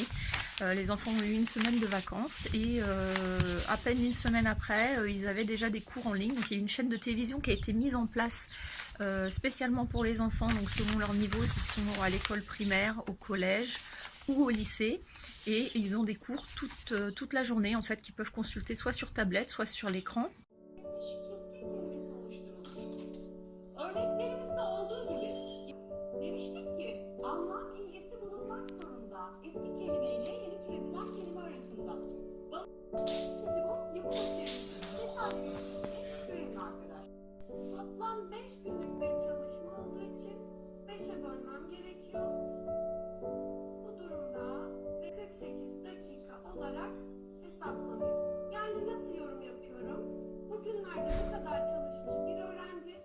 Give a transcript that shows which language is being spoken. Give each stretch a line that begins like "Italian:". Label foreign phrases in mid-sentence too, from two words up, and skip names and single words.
French: Les enfants ont eu une semaine de vacances et à peine une semaine après, ils avaient déjà des cours en ligne. Donc il y a une chaîne de télévision qui a été mise en place spécialement pour les enfants, donc selon leur niveau, s'ils sont à l'école primaire, au collège ou au lycée. Et ils ont des cours toute la journée en fait, qu'ils peuvent consulter soit sur tablette, soit sur l'écran.
Turkish: Örneklerimizde olduğu gibi demiştik ki anlam ilgisi bulunmak zorunda eski kelimeyle yeni türetilen kelime arasında. Şimdi bu yapı makinesinin görelim arkadaşlar. Toplam 5 günlük bir çalışma olduğu için 5'e bölmem gerekiyor. Bu durumda 48 dakika olarak hesaplanıyor. Yani nasıl yorum yapıyorum? Bugünlerde bu kadar çalışmış bir öğrenci.